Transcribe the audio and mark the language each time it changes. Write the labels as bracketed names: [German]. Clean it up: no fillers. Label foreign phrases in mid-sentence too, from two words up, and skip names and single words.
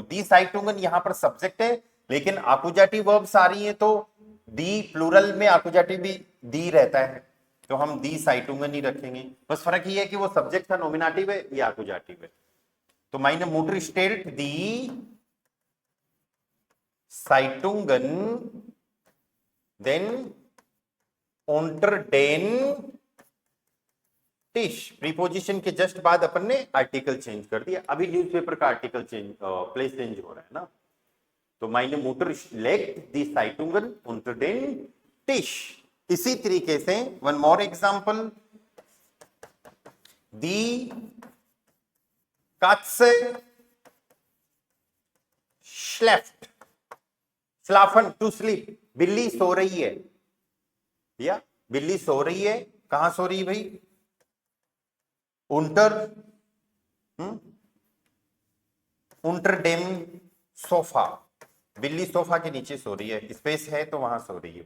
[German] die Zeitungen [Hindi] यहां पर सब्जेक्ट है, लेकिन आकुजाटिव वर्ब्स आ रही है तो [German] die Plural [Hindi] में आकुजाटिव भी दी रहता है, तो हम [German] die Zeitungen [Hindi] ही रखेंगे। बस फर्क ये है कि वो सब्जेक्ट का नॉमिनेटिव है, ये आकुजाटिव है। [German] तो meine Mutter stellt die Zeitungen den unter den Tisch। [Hindi] प्रीपोजिशन के जस्ट बाद अपन ने [English] article change [Hindi] कर दिया। अभी न्यूज़पेपर का [English] article change place change [Hindi] हो रहा है ना। [German] तो meine Mutter legt die Zeitungen unter den Tisch। इसी तरीके से [English] one more example, [German] die Katze schläft, schlafen [English] to sleep। [Hindi] बिल्ली सो रही है, या बिल्ली सो रही है। कहां सो रही है भाई? [German] unter unter dem Sofa. [Hindi] बिल्ली सोफा के नीचे सो रही है, स्पेस है तो वहां सो रही है।